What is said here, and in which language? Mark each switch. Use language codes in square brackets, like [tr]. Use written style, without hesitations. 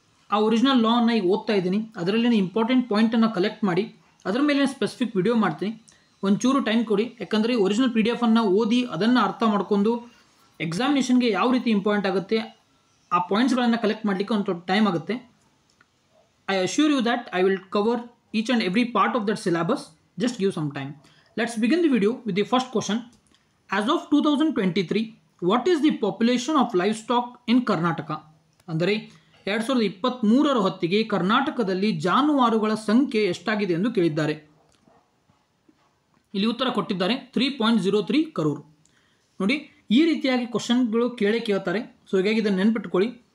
[kn] ಆ ಒರಿಜಿನಲ್ ಲಾ ಅನ್ನು ಈಗ ಓದ್ತಾ ಇದ್ದೀನಿ. ಅದರಲ್ಲಿನ ಇಂಪಾರ್ಟೆಂಟ್ ಪಾಯಿಂಟನ್ನು ಕಲೆಕ್ಟ್ ಮಾಡಿ ಅದರ ಮೇಲೆ ಸ್ಪೆಸಿಫಿಕ್ ವಿಡಿಯೋ ಮಾಡ್ತೀನಿ. ಒಂಚೂರು ಟೈಮ್ ಕೊಡಿ, ಯಾಕಂದರೆ ಒರಿಜಿನಲ್ PDF ಅನ್ನು ಓದಿ ಅದನ್ನು ಅರ್ಥ ಮಾಡ್ಕೊಂಡು ಎಕ್ಸಾಮಿನೇಷನ್ಗೆ ಯಾವ ರೀತಿ ಇಂಪಾರ್ಟೆಂಟ್ ಆಗುತ್ತೆ ಆ ಪಾಯಿಂಟ್ಸ್ಗಳನ್ನು ಕಲೆಕ್ಟ್ ಮಾಡಲಿಕ್ಕೆ ಒಂದು ಟೈಮ್ ಆಗುತ್ತೆ. [en] I assure you that I will cover each and every part of that syllabus. Just give some time. Let's begin the video with the first question. As of 2023, what is the population of livestock in Karnataka? [kn] ಅಂದರೆ 2023ರ ಹೊತ್ತಿಗೆ ಕರ್ನಾಟಕದಲ್ಲಿ ಜಾನುವಾರುಗಳ ಸಂಖ್ಯೆ ಎಷ್ಟಾಗಿದೆ ಎಂದು ಕೇಳಿದ್ದಾರೆ. ಇಲ್ಲಿ ಉತ್ತರ ಕೊಟ್ಟಿದ್ದಾರೆ 3.03 crore. ನೋಡಿ, ಈ ರೀತಿಯಾಗಿ ಕ್ವಶನ್ಗಳು ಕೇಳ್ತಾರೆ. ಸೊ ಹೀಗಾಗಿ ಇದನ್ನು ನೆನ್ಪಿಟ್ಕೊಳ್ಳಿ.